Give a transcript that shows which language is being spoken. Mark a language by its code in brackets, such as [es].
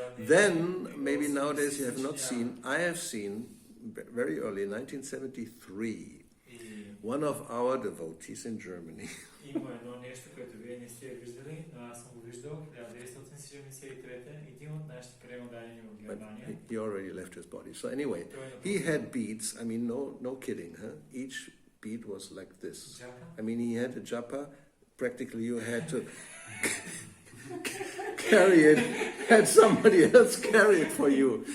[en] Then, maybe nowadays you have not seen, I have seen, very early, 1973, one of our devotees in Germany. [bg] Има едно нещо, което вие не сте виждали, но аз съм го виждал 1973, един от нашите преводани в Германия. [en] He already left his body. So anyway, he had beads. I mean, no kidding, huh? Each bead was like this. I mean, he had a japa. Practically, you had to carry it, had somebody else carry it for you.